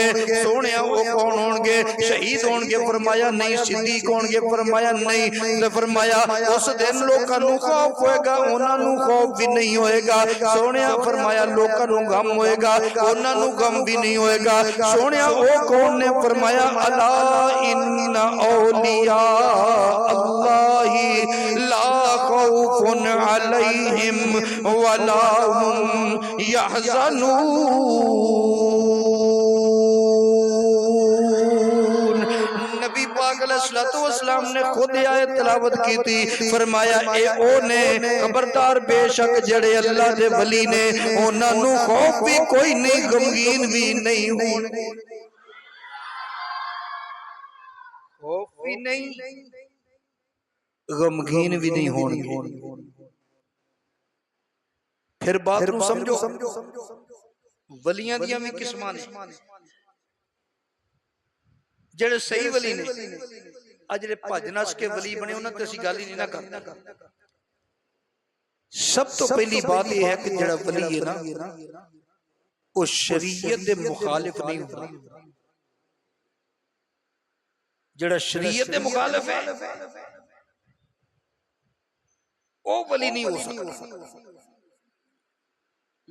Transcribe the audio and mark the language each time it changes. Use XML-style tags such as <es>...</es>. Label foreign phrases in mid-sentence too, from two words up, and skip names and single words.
<pa>سوہنیا او کون ہونگے؟ شہید ہونگے؟ فرمایا نہیں۔ صدیق ہونگے؟ فرمایا نہیں. تے فرمایا اس دن لوکاں نوں خوف ہوئے گا، اوہناں نوں خوف وی نہیں ہوئے گا. سوہنیا فرمایا لوکاں نوں غم ہوئے گا، اوہناں نوں غم وی نہیں ہوئے گا. سوہنیا او کون نے?</pa> <ar>فرمايا ألا إن أولياء الله لا خوف عليهم ولا هم يحزنون.</ar> <pa>نبی پاک</pa> <ar>عليه الصلاة والسلام</ar> <pa>نے خود آیت تلاوت کی تھی، فرمایا اے او نے خبردار بیشک جیہڑے اللہ دے ولی نے اوہناں نوں خوف وی کوئی نہیں، غمگین وی نہیں ہونگے. خوف وی نہیں، غمگین وی نہیں ہونگے. فیر بات نوں سمجھو، ولیاں دیاں وی قسماں نے. جیہڑے صحیح ولی نے، آ جیہڑے بھج نس کے ولی بنے اوہناں تے اسیں گل ای نہیں نا کردے. سب توں پہلی بات یہ ہے کہ جیہڑا ولی ہے نا او شریعت دے مخالف نہیں ہوندا. جیہڑا شریعت دے مخالف ہے او ولی نہیں ہو سکدا.</pa>